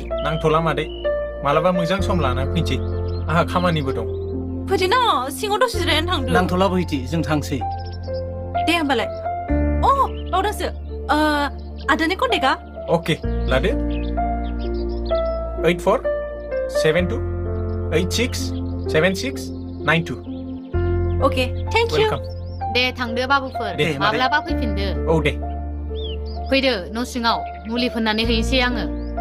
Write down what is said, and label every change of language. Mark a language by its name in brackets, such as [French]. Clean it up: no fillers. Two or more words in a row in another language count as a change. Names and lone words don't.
[Bodo] नांथ'ला मादै मालाबा मोजां सम लाना फैनोसै आहा खामानिबो दं फैदोना सिङाव दसे जिरायनानै थांदो नांथ'ला बोहैथि जों थांसै दे होमबालाय अ बावदोंसो आदानि कन्टेक्टआ अके लादो 8472867692 [English] okay thank you [Bodo] वेलकाम दे थांदो बाबुफोर दे, मादै। माब्लाबा फैफिनदो औ दे फैदो न' सिङाव मुलि फोननानै हैनोसै आङो